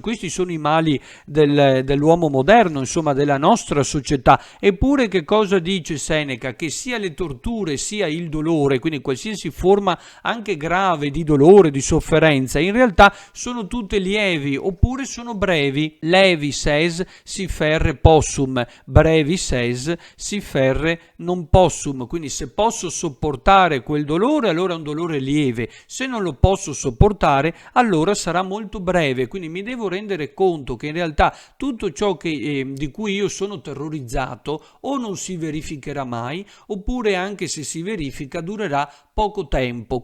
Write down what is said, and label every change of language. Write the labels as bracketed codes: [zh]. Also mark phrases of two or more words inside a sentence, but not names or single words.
[it] Questi sono i mali dell'uomo moderno, insomma della nostra società. Eppure che cosa dice Seneca? Che sia le torture sia il dolore, quindi qualsiasi forma anche grave di dolore, di sofferenza, in realtà sono tutte lievi, oppure oppure sono brevi. [la] Levis es si ferre possum, brevis es si ferre non possum. [it] Quindi se posso sopportare quel dolore, allora è un dolore lieve. Se non lo posso sopportare, allora sarà molto breve. Quindi mi devo rendere conto che in realtà tutto ciò di cui io sono terrorizzato o non si verificherà mai, oppure anche se si verifica durerà poco tempo.